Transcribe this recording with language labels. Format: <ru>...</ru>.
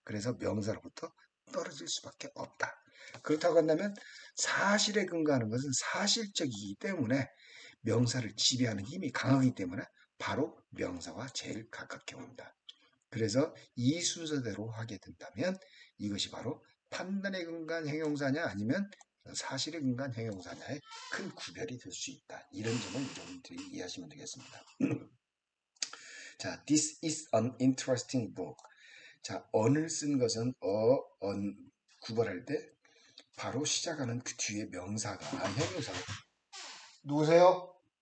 <ko>그래서 명사로부터 떨어질 수밖에 없다. 그렇다고 한다면 사실에 근거하는 것은 사실적이기 때문에 명사를 지배하는 힘이 강하기 때문에 바로 명사와 제일 가깝게 옵니다. 그래서 이 순서대로 하게 된다면 이것이 바로 판단에 근거한 형용사냐 아니면 사실에 근거한 형용사냐의 큰 구별이 될 수 있다. 이런 점을 여러분들이 이해하시면 되겠습니다.</ko> <en>자, this is an interesting book.</en> <ko>자, on을 쓴 것은 on 구별할 때 바로 시작하는 그 뒤에 명사가 형용사가 누구세요?</ko>